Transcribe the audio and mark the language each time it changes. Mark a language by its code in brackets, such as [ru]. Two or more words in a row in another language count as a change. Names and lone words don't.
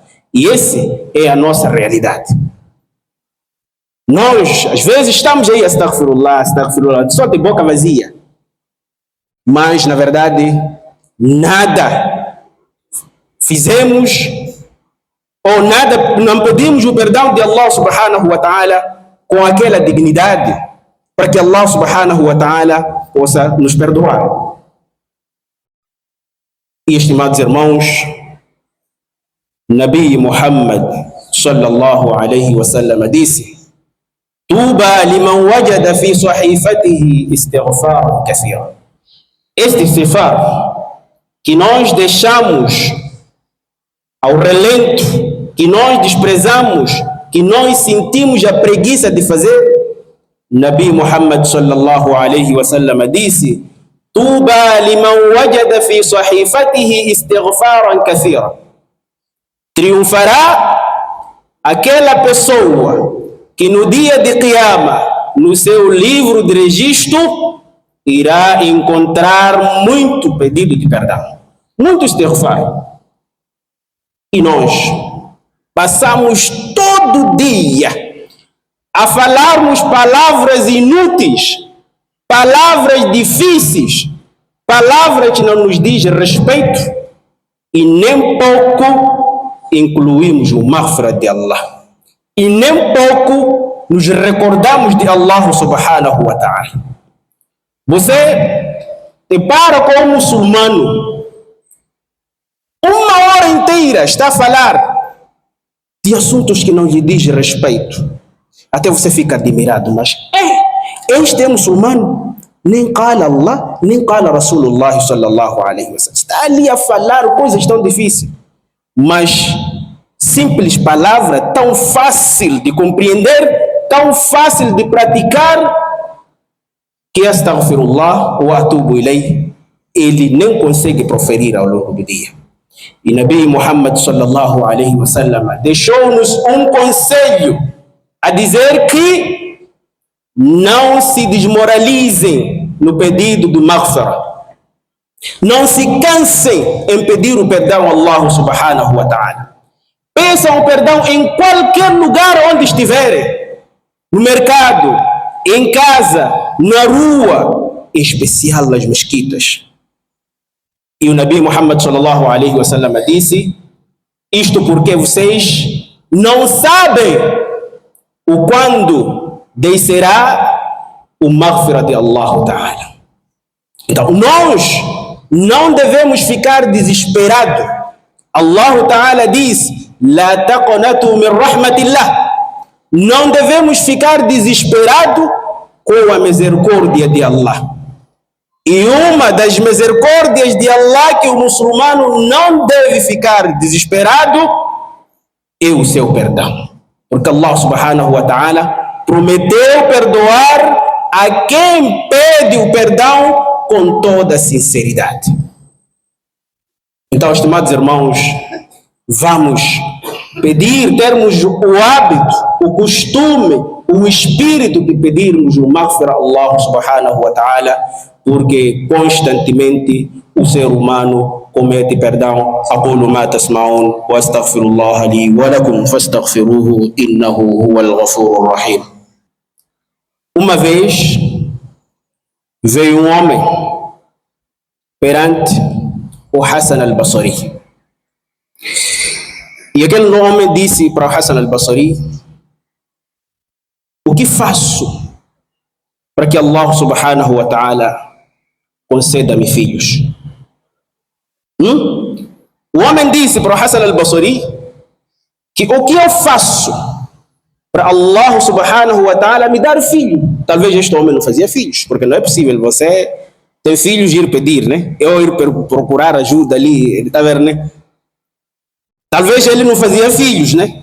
[pt] E esse é a nossa realidade. Nós, às vezes, estamos aí, astaghfirullah, só de boca vazia. Mas, na verdade, nada fizemos, ou nada, não pedimos o perdão de Allah [ar] سبحانه وتعالى [pt] com aquela dignidade, para que Allah [ar] سبحانه وتعالى [pt] possa nos perdoar. E, estimados irmãos, [ar] نبي محمد صلى الله عليه وسلم disse: طوبى لمن وجد في صحيفته استغفارا كثيرا. [pt] Este istighfar que nós deixamos ao relento, que nós desprezamos, que nós sentimos a preguiça de fazer, [ar] نبي محمد صلى الله عليه وسلم disse: طوبى لمن وجد في صحيفته استغفارا كثيرا. [pt] Triunfará aquela pessoa que no dia de Qiyamah, no seu livro de registro, irá encontrar muito pedido de perdão, muito istighfar. E nós passamos todo dia a falarmos palavras inúteis, palavras difíceis, palavras que não nos diz respeito, e nem pouco incluímos o maghfirah de Allah, e nem pouco nos recordamos de [ar] الله سبحانه وتعالى. [pt] Você depara com um muçulmano, uma hora inteira está a falar de assuntos que não lhe diz respeito. Até você fica admirado, mas este é muçulmano, nem [ar] قال الله, [pt] nem [ar] قال رسول الله صلى الله عليه وسلم. [pt] Está ali a falar coisas tão difíceis, mas simples palavra, tão fácil de compreender, tão fácil de praticar, que [ar] أستغفر الله وأتوب إليه, [pt] ele nem consegue proferir ao longo do dia. E [ar] نبي محمد صلى الله عليه وسلم [pt] deixou-nos um conselho a dizer que não se desmoralizem no pedido do maghfirah. Não se cansem em pedir o perdão a [ar] الله سبحانه وتعالى. [pt] Peçam o perdão em qualquer lugar onde estiverem. No mercado, em casa, na rua, em especial nas mesquitas. E o [ar] نبي محمد صلى الله عليه وسلم [pt] disse: isto porque vocês não sabem o quando descerá o maghfirah de [ar] الله تعالى. [pt] Então nós não devemos ficar desesperados. [ar] الله تعالى [pt] diz: [ar] لا تقنطوا من رحمة الله. [pt] Não devemos ficar desesperados com a misericórdia de Allah. E uma das misericórdias de Allah que o muçulmano não deve ficar desesperado é o seu perdão. Porque [ar] الله سبحانه وتعالى [pt] prometeu perdoar a quem pede o perdão com toda sinceridade. Então, estimados irmãos, vamos pedir, termos o hábito, o costume, o espírito de pedirmos o maghfirah a [ar] الله سبحانه وتعالى, [pt] porque constantemente o ser humano comete perdão. [ar] أقول ما تسمعون وأستغفر الله لي ولكم فاستغفروه إنه هو الغفور الرحيم. [pt] Uma vez veio um homem perante o Hassan al-Basri. E aquele homem disse para o Hassan al-Basri: o que faço para que [ar] الله سبحانه وتعالى [pt] conceda-me filhos? O homem disse para o Hassan al-Basri que o que eu faço para [ar] الله سبحانه وتعالى [pt] me dar filho? Talvez este homem não fazia filhos, porque não é possível você ter filhos e ir pedir, né? Eu ir procurar ajuda ali, ele está vendo, né? Talvez ele não fazia filhos, né?